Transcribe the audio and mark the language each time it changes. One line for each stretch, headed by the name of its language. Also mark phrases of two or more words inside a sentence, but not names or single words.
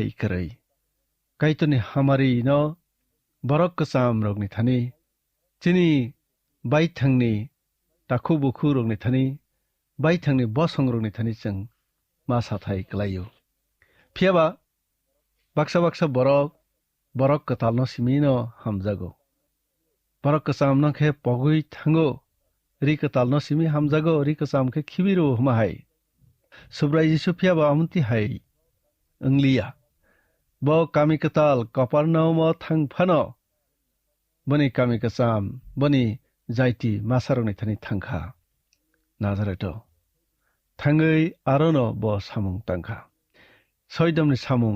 Kok Borok: करै काइतनि हामारि न बरक कसाम रगनि थानि चिनि बायथांनि दाखु बुखु रंनि थानि बाय थांनि बसं रंनि थानि जों मा साथाय गलायो फियाबा बाक्सा बाक्सा borok ketalno simino hamjago borok kesam no khe pogui thango ri ketalno simi hamjago ri kesam khe khibiro humahai subrai jisu phiaba amunti hai engliya bo kami ketal koparno mo thangphano bani kami kesam bani jaiti masaroni thani thangkha nazareto thangei arono bo samung tangkha soidamni samung